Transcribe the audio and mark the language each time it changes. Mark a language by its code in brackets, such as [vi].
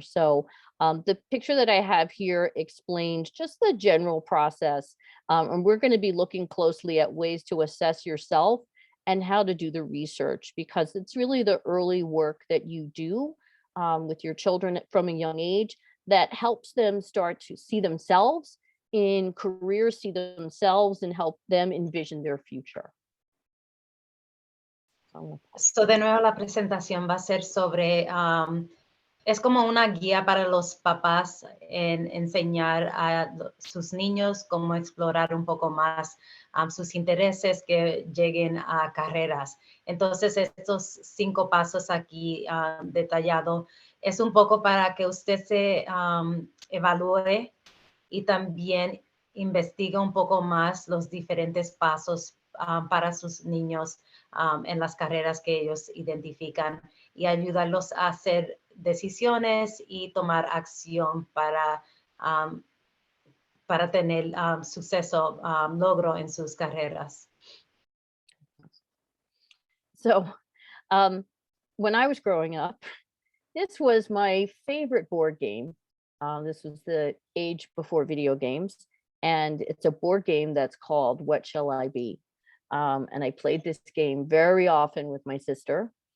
[en] So the picture that I have here explains just the general process, and we're going to be looking closely at ways to assess yourself and how to do the research, because it's really the early work that you do with your children from a young age that helps them start to see themselves in careers, see themselves, and help them envision their future. [es] So de nuevo la presentación va a ser sobre Es como una guía para los papás en enseñar a sus niños cómo explorar un poco más sus intereses que lleguen a carreras. Entonces, estos 5 pasos aquí detallados es un poco para que usted se evalúe y también investigue un poco más los diferentes pasos para sus niños en las carreras que ellos identifican y ayudarlos a hacer decisiones y tomar acción para tener suceso, logro en sus carreras. [en] So when I was growing up, this was my favorite board game. This was the age before video games, and it's a board game that's called What Shall I Be? And I played this game very often with my sister.